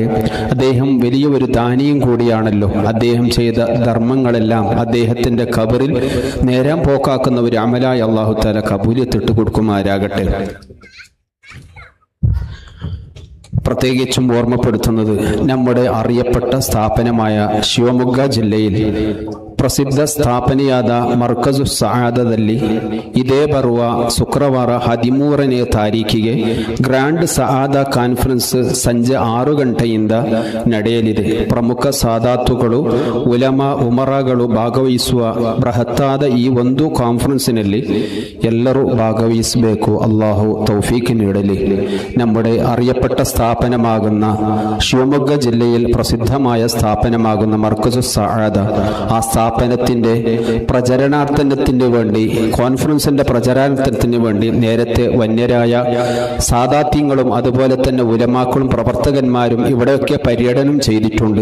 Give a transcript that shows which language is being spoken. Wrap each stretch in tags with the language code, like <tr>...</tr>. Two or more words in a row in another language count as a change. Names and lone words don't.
<ml>അദ്ദേഹം വലിയ ഒരു ദാനിയും കൂടിയാണല്ലോ. അദ്ദേഹം ചെയ്ത ധർമ്മങ്ങളെല്ലാം അദ്ദേഹത്തിന്റെ ഖബറിൽ നേരാൻ പോക്കാക്കുന്ന ഒരു അമലായി അല്ലാഹു തആല കബൂലിയത്തിട്ട് കൊടുക്കുമാരാകട്ടെ. പ്രത്യേകിച്ചും ഓർമ്മപ്പെടുത്തുന്നത് നമ്മുടെ അറിയപ്പെട്ട സ്ഥാപനമായ</ml> <kn>ಶಿವಮೊಗ್ಗ ಜಿಲ್ಲೆയിൽ ಪ್ರಸಿದ್ಧ ಸ್ಥಾಪನೆಯಾದ ಮರ್ಕಜು ಸಆದದಲ್ಲಿ ಇದೇ ಬರುವ ಶುಕ್ರವಾರ 13ನೇ ತಾರೀಕಿಗೆ ಗ್ರ್ಯಾಂಡ್ ಸಆದ ಕಾನ್ಫರೆನ್ಸ್ ಸಂಜೆ 6 ಗಂಟೆಯಿಂದ ನಡೆಯಲಿದೆ. ಪ್ರಮುಖ ಸಾದಾತುಗಳು, ಉಲಮಾ, ಉಮರಾಗಳು ಭಾಗವಹಿಸುವ ಬೃಹತ್ತಾದ ಈ ಒಂದು ಕಾನ್ಫರೆನ್ಸಿನಲ್ಲಿ ಎಲ್ಲರೂ ಭಾಗವಹಿಸಬೇಕು. ಅಲ್ಲಾಹು ತೌಫೀಕ್ ನೀಡಲಿ.</kn> <ml>നമ്മുടെ അറിയപ്പെട്ട സ്ഥാപനമാകുന്ന ಶಿವಮೊಗ್ಗ ജില്ലയിൽ പ്രസിദ്ധമായ സ്ഥാപനമാകുന്ന മർക്കജു സആദ, ആ സ്ഥാപനത്തിന്റെ പ്രചരണാർത്ഥത്തിന് വേണ്ടി, കോൺഫറൻസിന്റെ പ്രചരണത്തിന് വേണ്ടി നേരത്തെ വന്യരായ സാദാത്യങ്ങളും അതുപോലെ തന്നെ ഉലമാക്കളും പ്രവർത്തകന്മാരും ഇവിടെയൊക്കെ പര്യടനം ചെയ്തിട്ടുണ്ട്.</ml>